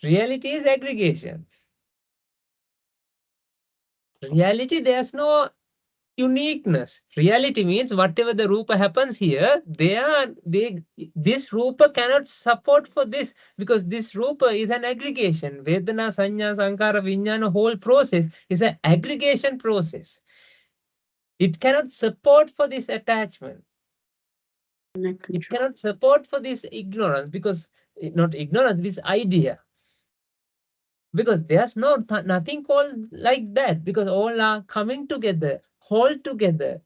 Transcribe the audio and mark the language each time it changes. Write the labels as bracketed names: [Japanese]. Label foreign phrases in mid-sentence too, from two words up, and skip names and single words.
[English] Reality is aggregation. Reality, there's no uniqueness. Reality means whatever the rupa happens here, this rupa cannot support for this, because this rupa is an aggregation. [Pali] Vedana, sanya, sankara, vijnana, [English] whole process is an aggregation process. It cannot support for this attachment. It cannot support for this ignorance, because not ignorance, this idea. Because there's nothing called like that, because all are coming together, whole together.